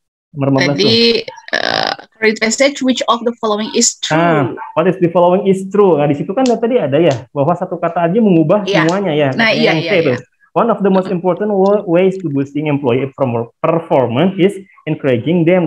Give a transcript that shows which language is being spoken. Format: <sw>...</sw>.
<en>Tadi read passage, which of the following is true? What is the following is true?</en> <id>Nah, di situ kan tadi ada ya bahwa satu kata aja mengubah semuanya ya. Nah, iya.</id> <en>One of the most important ways to boosting employee performance is encouraging them.</en>